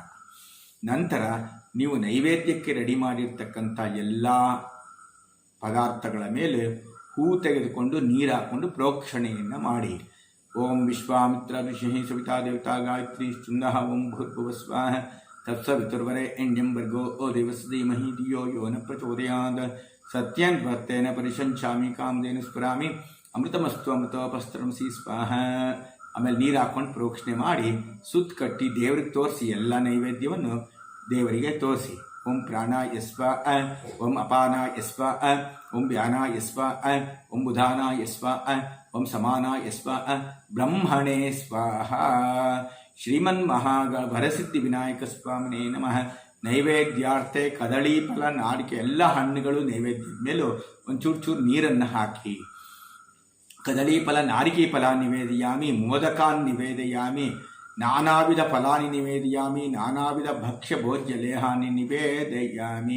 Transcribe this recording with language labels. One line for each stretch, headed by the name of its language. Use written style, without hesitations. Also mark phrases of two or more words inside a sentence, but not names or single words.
Kannada: ನಂತರ ನೀವು ನೈವೇದ್ಯಕ್ಕೆ ರೆಡಿ ಮಾಡಿರ್ತಕ್ಕಂಥ ಎಲ್ಲ ಪದಾರ್ಥಗಳ ಮೇಲೆ ಹೂ ತೆಗೆದುಕೊಂಡು ನೀರು ಹಾಕ್ಕೊಂಡು ಪ್ರೋಕ್ಷಣೆಯನ್ನು ಮಾಡಿ.
Sanskrit: ಓಂ ವಿಶ್ವಾಮಿತ್ರ ಋಷಿ ಸವಿತಾ ದೇವತಾ ಗಾಯತ್ರಿ ಛಂದಃ ಓಂ ಭೂರ್ಭುವಸ್ವಾಹ ತತ್ಸವಿತುರ್ವರೆ ಎಣ್ಯಂ ಭರ್ಗೋ ಓ ದೇವಸ್ ಧೀಮಹಿ ಧಿಯೋ ಯೋ ನ ಪ್ರಚೋದಯಾತ್. ಸತ್ಯನ್ ಭಕ್ತೇನ ಪರಿಶಂಚಾಮಿ ಕಾಮಧೇನು ಸ್ಫುರಾಮಿ ಅಮೃತಮಸ್ತು ಅಮೃತೋಪಸ್ತ್ರಂಸಿ ಸ್ವಾಹ.
Kannada: ಆಮೇಲೆ ನೀರು ಹಾಕ್ಕೊಂಡು ಪ್ರೋಕ್ಷಣೆ ಮಾಡಿ ಸುತ್ತ ಕಟ್ಟಿ ದೇವ್ರಿಗೆ ತೋರಿಸಿ. ಎಲ್ಲ ನೈವೇದ್ಯವನ್ನು ದೇವರಿಗೆ ತೋರಿಸಿ.
Sanskrit: ಓಂ ಪ್ರಾಣಾಯ ಸ್ವಾಹ, ಓಂ ಅಪಾನಾಯ ಸ್ವಾಹ, ಓಂ ವ್ಯಾನಾಯ ಸ್ವಾಹ, ಓಂ ಬುಧಾನಾಯ ಸ್ವಾಹ, ಓಂ ಸಮಾನಾಯ ಸ್ವಾಹ, ಬ್ರಹ್ಮಣೇ ಸ್ವಾಹ. ಶ್ರೀಮನ್ಮಹಾಗ ವರಸಿದ್ಧಿ ವಿನಾಯಕ ಸ್ವಾಮಿನೇ ನಮಃ. ನೈವೇದ್ಯಾರ್ಥೆ ಕದಳಿ ಫಲ,
Kannada: ನಾಡಿಕೆ ಎಲ್ಲ ಹಣ್ಣುಗಳು ನೈವೇದ್ಯದ ಮೇಲೂ ಒಂಚೂರು ನೀರನ್ನು ಹಾಕಿ.
Sanskrit: ಕದಳಿ ಫಲ, ನಾರಿಕೆ ಫಲ ನಿವೇದಯಾಮಿ, ಮೋದಕಾನ್ ನಿವೇದಯಾಮಿ, ನಾನಾವಿಧ ಫಲಾನಿ ನಿವೇದಯಾಮಿ, ನಾನಾವಿಧ ಭಕ್ಷ್ಯ ಭೋಜ್ಯ ಲೇಹಾನಿ ನಿವೇದಯಾಮಿ.